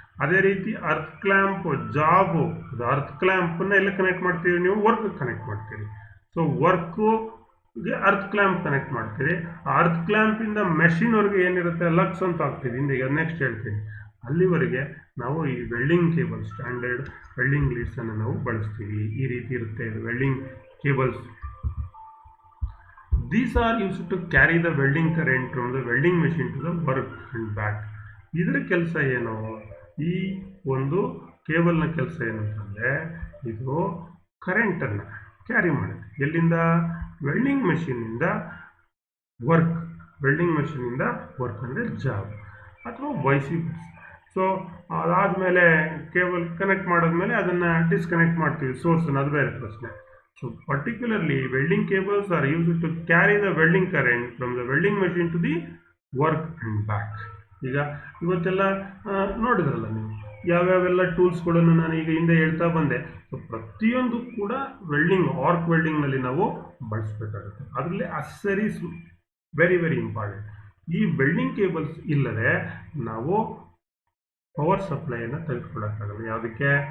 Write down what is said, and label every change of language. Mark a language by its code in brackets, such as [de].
[kn] ಅದೇ ರೀತಿ earth clamp job, ಅದು ಅರ್ತ್ ಕ್ಲ್ಯಾಂಪನ್ನು ಎಲ್ಲ ಕನೆಕ್ಟ್ ಮಾಡ್ತೀವಿ, ನೀವು ವರ್ಕ್ ಕನೆಕ್ಟ್ ಮಾಡ್ತೀರಿ. ಸೊ ವರ್ಕ್ಗೆ ಅರ್ತ್ ಕ್ಲ್ಯಾಂಪ್ ಕನೆಕ್ಟ್ ಮಾಡ್ತೀರಿ. ಆ ಅರ್ತ್ ಕ್ಲ್ಯಾಂಪಿಂದ ಮೆಷಿನ್ವರೆಗೆ ಏನಿರುತ್ತೆ? ಲಕ್ಸ್ ಅಂತ ಆಗ್ತೀವಿ. ಹಿಂದೆ ನೆಕ್ಸ್ಟ್ ಹೇಳ್ತೀನಿ. ಅಲ್ಲಿವರೆಗೆ ನಾವು ಈ ವೆಲ್ಡಿಂಗ್ ಕೇಬಲ್, ಸ್ಟ್ಯಾಂಡರ್ಡ್ ವೆಲ್ಡಿಂಗ್ ಲೀಡ್ಸನ್ನು ನಾವು ಬಳಸ್ತೀವಿ. ಈ ರೀತಿ ಇರುತ್ತೆ ಇದು welding cables. [en] These are used to carry the welding current from the welding machine to the work and back. [kn] ಇದರ ಕೆಲಸ ಏನು? ಈ ಒಂದು ಕೇಬಲ್ನ ಕೆಲಸ ಏನಂತಂದರೆ, ಇದು ಕರೆಂಟನ್ನು ಕ್ಯಾರಿ ಮಾಡುತ್ತೆ. ಎಲ್ಲಿಂದ? ವೆಲ್ಡಿಂಗ್ ಮೆಷಿನಿಂದ ವರ್ಕ್, ವೆಲ್ಡಿಂಗ್ ಮೆಷಿನಿಂದ ವರ್ಕ್ ಅಂದರೆ ಜಾಬ್ ಅಥವಾ ವೈಸಿ ವರ್ಸ. ಸೊ ಅದಾದಮೇಲೆ ಕೇಬಲ್ ಕನೆಕ್ಟ್ ಮಾಡಿದ್ಮೇಲೆ ಅದನ್ನು ಡಿಸ್ಕನೆಕ್ಟ್ ಮಾಡ್ತೀವಿ, ಸೋರ್ಸನ್ನು. ಅದು ಬೇರೆ ಪ್ರಶ್ನೆ. [en] So particularly welding cables are used to carry the welding current from the welding machine to the work and back. [kn] ಈಗ ಇವತ್ತೆಲ್ಲ ನೋಡಿದ್ರಲ್ಲ ನೀವು, ಯಾವ್ಯಾವೆಲ್ಲ ಟೂಲ್ಸ್ಗಳನ್ನು ನಾನು ಈಗ ಹಿಂದೆ ಹೇಳ್ತಾ ಬಂದೆ. ಸೊ ಪ್ರತಿಯೊಂದು ಕೂಡ ವೆಲ್ಡಿಂಗ್, ಆರ್ಕ್ ವೆಲ್ಡಿಂಗ್ನಲ್ಲಿ ನಾವು ಬಳಸಬೇಕಾಗುತ್ತೆ. ಅದರಲ್ಲಿ ಅಸೆಸರೀಸ್ [en] Very very important. [kn] ಈ ವೆಲ್ಡಿಂಗ್ ಕೇಬಲ್ಸ್ ಇಲ್ಲದೆ ನಾವು ಪವರ್ ಸಪ್ಲೈಯನ್ನು ತೆಗೆದುಕೊಳ್ಳೋಕ್ಕಾಗಲ್ಲ. ಯಾವುದಕ್ಕೆ?